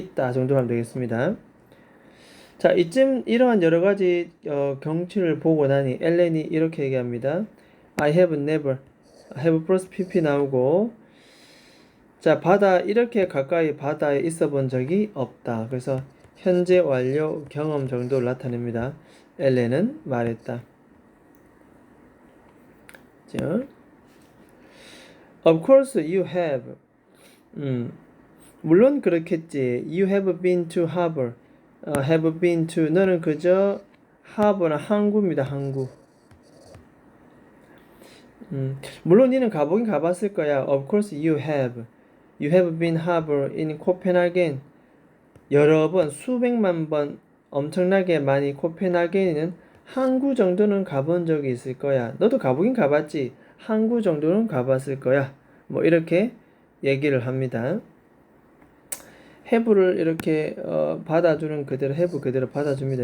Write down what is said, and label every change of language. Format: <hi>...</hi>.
<ko>있다 정도로 하면 되겠습니다. 자 이쯤 이러한 여러가지 경치를 보고 나니 엘렌이 이렇게 얘기합니다.</ko> <en>I have never have plus pp</en> <ko>나오고 자 바다 이렇게 가까이 바다에 있어 본 적이 없다. 그래서 현재 완료 경험 정도를 나타냅니다. 엘렌은 말했다. 자,</ko> <en>Of course you have</en> <ko>물론 그렇겠지.</ko> <en>You have been to harbor have been to</en> <ko>너는 그저 harbor는 항구입니다. 항구 물론 니는 가보긴 가봤을 거야.</ko> <en>Of course you have. You have been harbor in Copenhagen.</en> <ko>여러 번, 수백만 번 엄청나게 많이 코펜하겐에는 항구 정도는 가본 적이 있을 거야. 너도 가보긴 가봤지. 항구 정도는 가봤을 거야. 뭐 이렇게 얘기를 합니다. have를 이렇게 받아주는 그대로 have 그대로 받아줍니다.</ko>